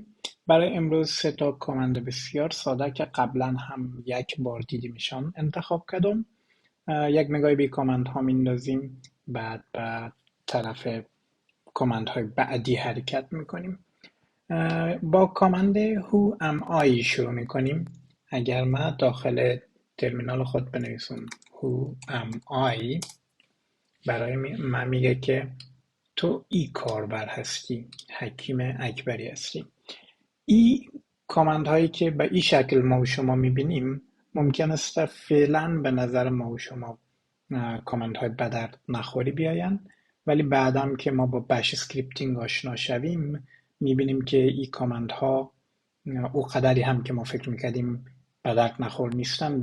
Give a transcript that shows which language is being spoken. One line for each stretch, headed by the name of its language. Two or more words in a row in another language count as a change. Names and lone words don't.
Persian: برای امروز 3 کامند بسیار ساده که قبلا هم یک بار دیدیمشان انتخاب کردم. یک نگاهی به کامنت ها میندازیم، بعد به طرف کامند های بعدی حرکت میکنیم. با کامند
English: who am I
Persian: شروع میکنیم. اگر من داخل ترمینال خود بنویسم
English: who am I،
Persian: برای من میگه که تو ای کاربر هستی، حکیم اکبری هستی. ای کامند هایی که به این شکل ما و شما میبینیم ممکن است فعلا به نظر ما و شما کامند های بدرد نخوری بیاین، ولی بعدم که ما با
English: bash scripting
Persian: آشنا شویم میبینیم که این کامند ها او قدری هم که ما فکر میکردیم بدرد نخور نیستن.